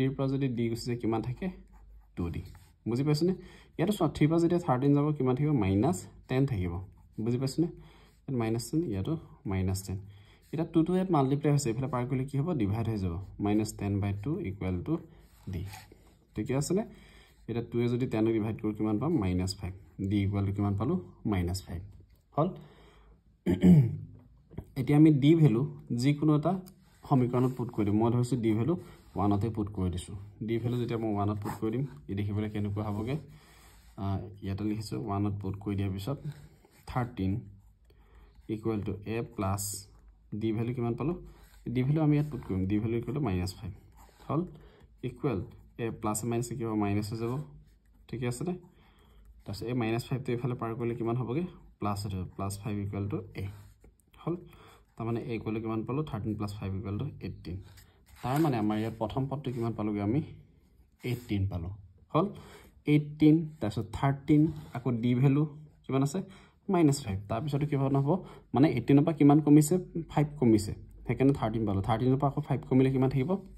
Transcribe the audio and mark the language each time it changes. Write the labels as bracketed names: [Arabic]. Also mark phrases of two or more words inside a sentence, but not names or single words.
[Assamese] ৰ পৰা যদি d গুছি যায় কিমান থাকে 2d বুজি পাইছনে ইয়াতো 3 পৰা যেতিয়া 13 যাব কিমান থাকিব -10 থাকিব বুজি পাইছনে -10 ইয়াতো -10 এটা 2 টো ইয়াত মাল্টিপ্লাই হৈছে এফালে পাৰ কৰিলে কি হ'ব ডিভাইড হৈ যাব -10/2 = d ঠিক আছে নে এটা 2 এ যদি 10 ক ডিভাইড কৰো কিমান পাম -5 d = কিমান পালো -5 হল এতিয়া আমি [English] d value [Assamese] যিকোনো এটা সমীকৰণত পুট কৰি দিম মই ধৰিছো [English] d value [Assamese] 1 তে পুট কৰি দিছো [English] d value [Assamese] যেতিয়া মই 1 ত পুট কৰি দিম ই দেখিবলৈ কেনেকুৱা হ'বগে ইয়াতে লিখিছো 1 ত পুট কৰি দিয়াৰ পিছত 13 [English] equal to a plus d value [Assamese] কিমান পালো [English] d value [Assamese] আমি ইয়াত পুট কৰিম [English] d value equal to [Assamese] -5 হল [English] equal a plus minus [Assamese] কি হ'ব মাইনাস হৈ যাব ঠিক আছে নে তাছ a -5 তে ইফালে পাৰ কৰিলে কিমান হ'বগে প্লাস হৈ যাব +5 [English] equal to a [Assamese] হল তাৰ মানে a ইকুৱেল কিমান পালো 13 + 5 [English] equal to 18 [Assamese] তাৰ মানে আমাৰ ইয়াত প্ৰথম পদটো কিমান পালোগে আমি 18 পালো হল 18 তাছত 13 আকৌ [English] d value [Assamese] কিমান আছে -5 তাৰ পিছতো কি হ'ব নহব মানে 18 পৰা কিমান কমিছে 5 কমিছে হেকানে 13 পালো 13 পৰা আকৌ 5 কমিলে কিমান থাকিব